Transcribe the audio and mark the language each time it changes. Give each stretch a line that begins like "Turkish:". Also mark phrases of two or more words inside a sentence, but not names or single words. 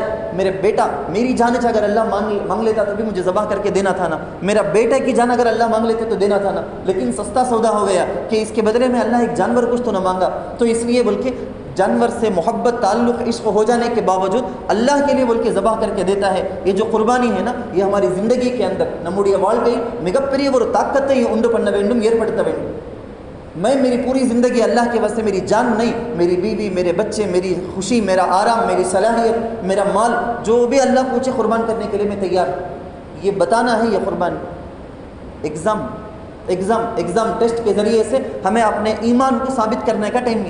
Urdu: میرے بیٹا میری جان اگر اللہ مانگ لیتا تو بھی مجھے ذبح کر کے دینا تھا نا، میرا بیٹا کی جان اگر اللہ مانگ لیتے تو دینا تھا نا، لیکن سستا سودا ہو گیا کہ اس کے بدلے میں اللہ ایک جانور کچھ تو نہ مانگا. تو اس لیے بول کے جانور سے محبت، تعلق، عشق ہو جانے کے باوجود اللہ کے لیے بول کے ذبح کر کے دیتا ہے. یہ جو قربانی ہے نا، یہ ہماری زندگی کے اندر نموڑی
Tamil: வாழ்க்கை மிகப்பெரிய ஒரு தாக்கத்தை உண்டு பண்ண வேண்டும், ஏற்படுத்த வேண்டும்.
Urdu: میں میری پوری زندگی اللہ کے واسطے، میری جان نہیں، میری بیوی، میرے بچے، میری خوشی، میرا آرام، میری صلاحیت، میرا مال، جو بھی اللہ پوچھے قربان کرنے کے لیے میں تیار. یہ بتانا ہے یہ قربانی.
English: exam test
Urdu: کے ذریعے سے ہمیں اپنے ایمان کو ثابت کرنے کا ٹائم ہے.